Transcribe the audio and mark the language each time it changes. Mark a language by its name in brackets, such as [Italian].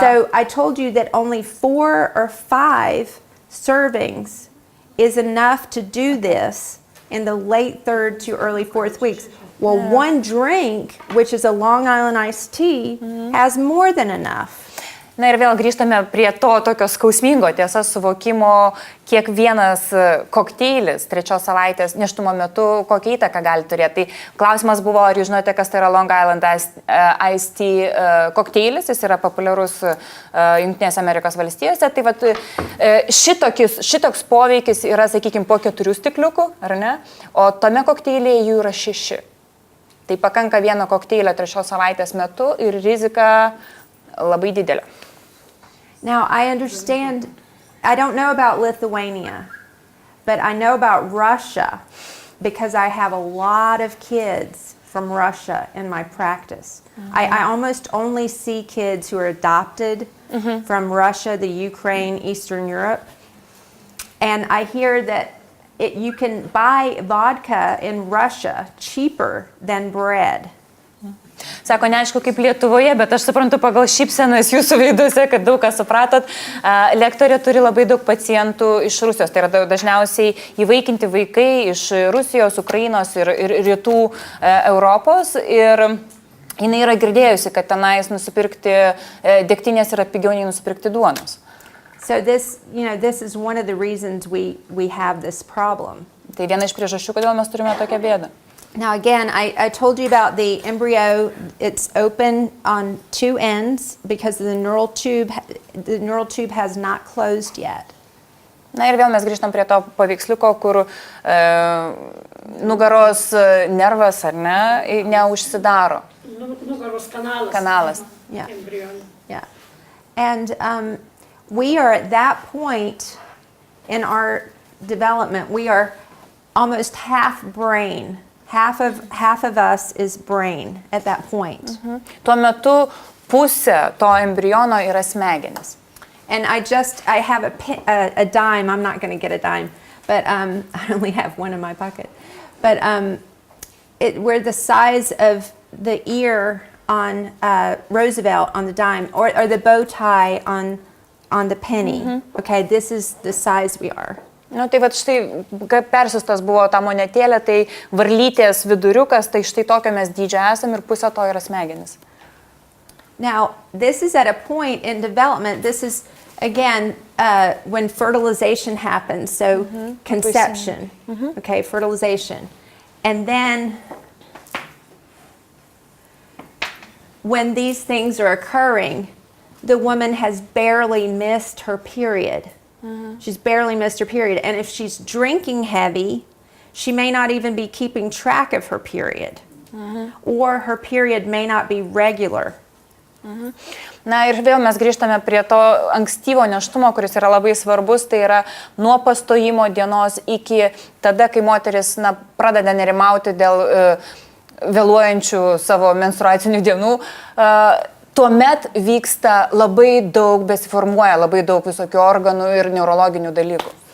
[English] So I told you that only 4 or 5 servings is enough to do this in the late 3rd to early 4th weeks. Well, 1 drink, which is a Long Island iced tea, has more than enough. [Lithuanian] Na ir vėl grįžtame prie to tokio skausmingo tiesas suvokimo, kiek vienas kokteilis 3 savaitės nėštumo metu kokią įtaką gali turėti. Tai klausimas buvo, ar jūs žinote, kas tai yra Long Island iced tea kokteilis, jis yra populiarus Jungtinėse Amerikos valstijose. Tai vat, šitoks poveikis yra, sakykime, po 4 stikliukų, ar ne? O tame kokteilyje jų yra 6. Tai pakanka 1 kokteilio 3 savaitės metu ir rizika labai didelė. [English] Now, I understand, I don't know about Lithuania, but I know about Russia because I have a lot of kids from Russia in my practice. I almost only see kids who are adopted from Russia, the Ukraine, Eastern Europe. And I hear that you can buy vodka in Russia cheaper than bread. [Lithuanian] Sako, neaišku kaip Lietuvoje, bet aš suprantu pagal šypsenas jūsų veiduose, kad daug ką supratot. Lektorė turi labai daug pacientų iš Rusijos. Tai yra dažniausiai įvaikinti vaikai iš Rusijos, Ukrainos ir rytų Europos. Ir jinai yra girdėjusi, kad tenais nusipirkti degtinės yra pigiau nei nusipirkti duonos. [English] So this is one of the reasons we have this problem. [Lithuanian] Tai viena iš priežasčių, kodėl mes turime tokią bėdą. [English] Now again, I told you about the embryo. It's open on two ends because the neural tube has not closed yet. [Lithuanian] Na ir vėl mes grįžtam prie to paveiksliuko, kur nugaros nervas, ar ne, neužsidaro. Nugaros kanalas. Kanalas. [English] Yeah. [Lithuanian] Embrionų. [English] Yeah. And we are at that point in our development. We are almost half brain. Half of us is brain at that point. [Lithuanian] Tuo metu pusė to embriono yra smegenis. [English] And I have a dime. I'm not going to get a dime, but I only have one in my pocket. But we're the size of the ear on Roosevelt on the dime, or the bow tie on the penny. Okay, this is the size we are. [Lithuanian] Nu, tai vat štai, kai persistas buvo ta monetėlė, tai varlytės viduriukas, tai štai tokio mes dydžio esam ir pusė to yra smegenis. [English] Now, this is at a point in development. This is, again, when fertilization happens, so conception, okay, fertilization. And then, when these things are occurring, the woman has barely missed her period. She's barely missed her period. And if she's drinking heavy, she may not even be keeping track of her period. Or her period may not be regular. [Lithuanian] Na ir vėl mes grįžtame prie to ankstyvo nėštumo, kuris yra labai svarbus, tai yra nuo pastojimo dienos iki tada, kai moteris pradeda nerimauti dėl vėluojančių savo menstruacinių dienų. Tuomet vyksta labai daug, besiformuoja labai daug visokių organų ir neurologinių dalykų.